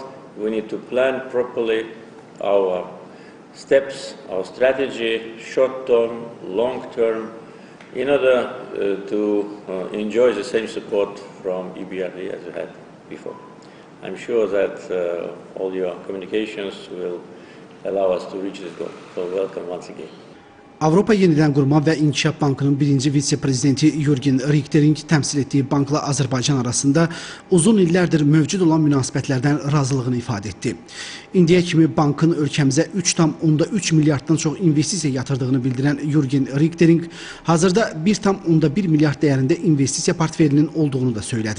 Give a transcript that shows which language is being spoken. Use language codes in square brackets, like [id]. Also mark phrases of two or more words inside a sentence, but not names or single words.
[en] We need to plan properly our steps, our strategy, short-term, long-term, in order to enjoy the same support from EBRD as we had before. I'm sure that all your communications will allow us to reach this goal. So welcome once again. [az] Avropa Yenidənqurma və İnkişaf Bankının birinci vitse-prezidenti Yürgen Richtering təmsil etdiyi bankla Azərbaycan arasında uzun illərdir mövcud olan münasibətlərdən razılığını ifadə etdi. İndiyə kimi bankın ölkəmizə 3,3 milyarddan çox investisiya yatırdığını bildirən Yürgen Richtering hazırda 1,1 milyard dəyərində investisiya portfelinin olduğunu da söylədi.